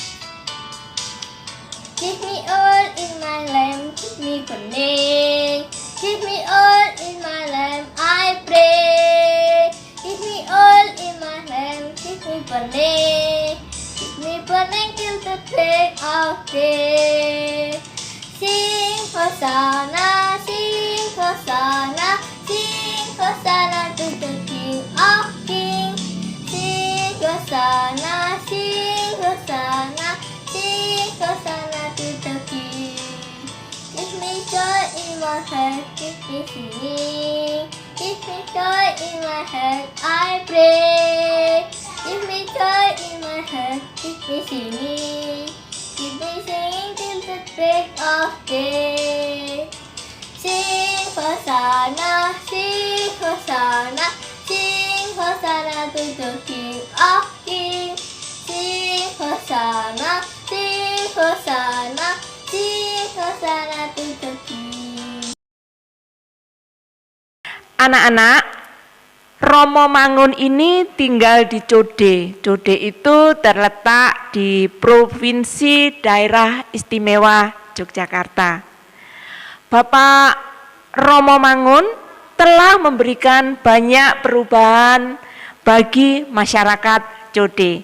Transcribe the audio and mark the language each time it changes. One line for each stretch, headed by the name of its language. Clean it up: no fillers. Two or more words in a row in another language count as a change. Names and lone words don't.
English: Give me oil in my lamp, keep me burning. Give me oil in my lamp, I pray. Give me oil in my lamp, keep me burning. Keep me burning till the break of day. Sing Hosanna, sing Hosanna, sing Hosanna to the King of Kings. Sing Hosanna, sing Hosanna, sing Hosanna to the King. Give me joy in my heart, keep me singing. Give me joy in my heart, I pray. Give me joy in my heart, keep me singing. Keep me singing till the break of day. Sing Hosanna, sing Hosanna, sing Hosanna to the King of Kings. Sing Hosanna, sing Hosanna, sing Hosanna to the King.
Indonesian: Anak-anak, Romo Mangun ini tinggal di Code. Code itu terletak di Provinsi Daerah Istimewa Yogyakarta. Bapak Romo Mangun telah memberikan banyak perubahan bagi masyarakat Code.